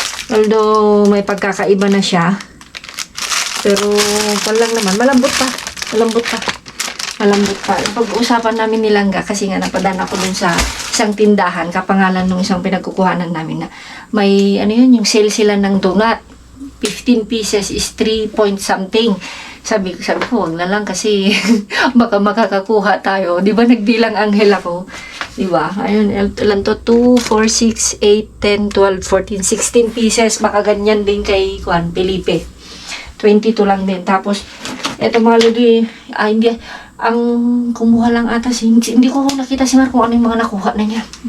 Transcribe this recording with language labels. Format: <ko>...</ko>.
<tl>Although, may pagkakaiba na siya. Pero, walang naman. Malambot pa. Pag-uusapan namin nilangga kasi nga napadaan ako dun sa isang tindahan, kapangalan ng isang pinagkukuhanan namin na may, yung sale sila ng donut.</tl> <en>15 pieces is 3 point something.</en> <tl>Sabi ko, wag na lang kasi baka makakakuha tayo. Di ba nagbilang anghel ako? Di ba? Ayun, ilan to? 2, 4, 6, 8, 10, 12, 14, 16 pieces. Baka ganyan din kay Felipe. 22 lang din. Tapos, eto mga lodi, hindi, ang kumuha lang ata hindi ko nakita si Mar kung ano yung mga nakuha na niya.</tl>